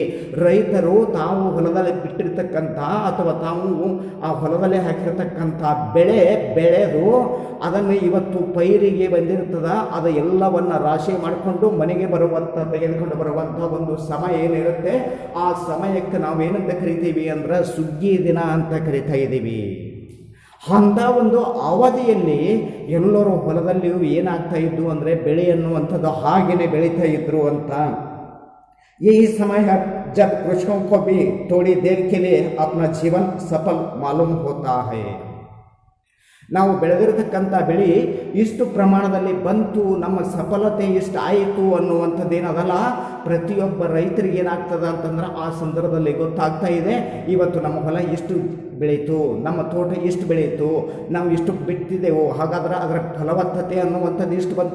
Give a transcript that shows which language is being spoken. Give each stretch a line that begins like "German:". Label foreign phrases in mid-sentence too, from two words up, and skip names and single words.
Kannada: ರೈತರು ತಾವು ಹೊಲದಲ್ಲಿ ಬಿಟ್ಟಿರ್ತಕ್ಕಂಥ ಅಥವಾ ತಾವು ಆ ಹೊಲದಲ್ಲಿ ಹಾಕಿರ್ತಕ್ಕಂಥ ಬೆಳೆ ಬೆಳೆದು ಅದನ್ನು ಇವತ್ತು ಪೈರಿಗೆ ಬಂದಿರ್ತದ, ಅದು ಎಲ್ಲವನ್ನು ರಾಶಿ ಮಾಡಿಕೊಂಡು ಮನೆಗೆ ಬರುವಂಥ, ತೆಗೆದುಕೊಂಡು ಬರುವಂಥ ಒಂದು ಸಮಯ ಏನಿರುತ್ತೆ, ಆ ಸಮಯಕ್ಕೆ ನಾವೇನಂತ ಕರಿತೀವಿ ಅಂದ್ರೆ ಸುಗ್ಗಿ ದಿನ ಅಂತ ಕರಿತಾ ಇದ್ದೀವಿ. ಅಂಥ ಒಂದು ಅವಧಿಯಲ್ಲಿ ಎಲ್ಲರೂ ಹೊಲದಲ್ಲಿ ಏನಾಗ್ತಾ ಇದ್ದು ಅಂದರೆ ಬೆಳೆ ಅನ್ನುವಂಥದ್ದು ಹಾಗೆಯೇ ಬೆಳೀತಾ ಇದ್ರು ಅಂತ.
Hindi: यही समय है जब कृषकों को भी थोड़ी देर के लिए अपना जीवन सफल मालूम होता है.
Kannada: ನಾವು ಬೆಳೆದಿರತಕ್ಕಂಥ ಬೆಳೆ ಇಷ್ಟು ಪ್ರಮಾಣದಲ್ಲಿ ಬಂತು, ನಮ್ಮ ಸಫಲತೆ ಇಷ್ಟು ಆಯಿತು ಅನ್ನುವಂಥದ್ದೇನದಲ್ಲ, ಪ್ರತಿಯೊಬ್ಬ ರೈತರಿಗೆ ಏನಾಗ್ತದೆ ಅಂತಂದ್ರೆ ಆ ಸಂದರ್ಭದಲ್ಲಿ ಗೊತ್ತಾಗ್ತಾ ಇದೆ, ಇವತ್ತು ನಮ್ಮ ಹೊಲ ಇಷ್ಟು ಬೆಳೀತು, ನಮ್ಮ ತೋಟ ಇಷ್ಟು ಬೆಳೀತು, ನಾವು ಇಷ್ಟು ಬಿಟ್ಟಿದ್ದೆವು, ಹಾಗಾದ್ರೆ ಅದರ ಫಲವತ್ತತೆ ಅನ್ನುವಂಥದ್ದು ಇಷ್ಟು ಬಂತು.